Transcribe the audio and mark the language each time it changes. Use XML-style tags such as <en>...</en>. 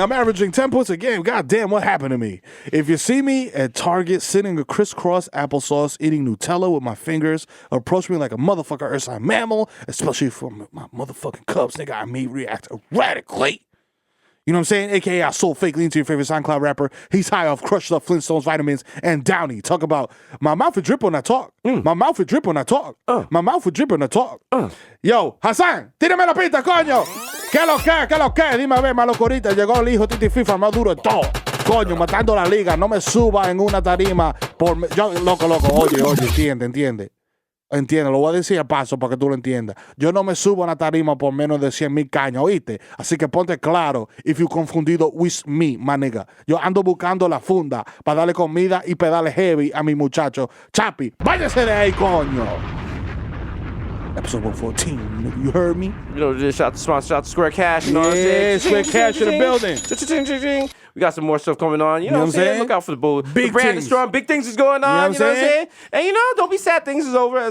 <en>I'm averaging 10 points a game. God damn, what happened to me? If you see me at Target sitting a crisscross applesauce, eating Nutella with my fingers, approach me like a motherfucker Ursa mammal, especially from my motherfucking Cubs, nigga, I may react erratically. You know what I'm saying? AKA I sold fake lean to your favorite SoundCloud rapper. He's high off crushed up Flintstones vitamins and Downy. Talk about my mouth would drip when I talk. My mouth would drip when I talk. My mouth would drip when I talk.</en> <es>Yo, Hasan, tírame la pista, coño. ¿Qué lo que? Dime a ver, malocorita. Llegó el hijo Titi FIFA, más duro de todo. Coño, matando la liga. No me suba en una tarima. Loco. Oye, entiende. Entiende, lo voy a decir a paso para que tú lo entiendas. Yo no me subo a una tarima por menos de 100,000 cañas, ¿oíste? Así que ponte claro,</es> <en>if you</en> <es>confundido</es> <en>with me, my nigga.</en> <es>Yo ando buscando la funda para darle comida y pedales heavy a mi muchacho. Chapi, váyase de ahí, coño.</es> <en>Episode 114, nigga, you heard me? You know, just shout the Square Cash, you know what I'm saying? Yeah, Square Cash in the building. We got some more stuff coming on. You know what I'm saying? Look out for the bull. Big the brand things. is strong. Big things is going on. You know what I'm saying? And don't be sad. Things is over.</en>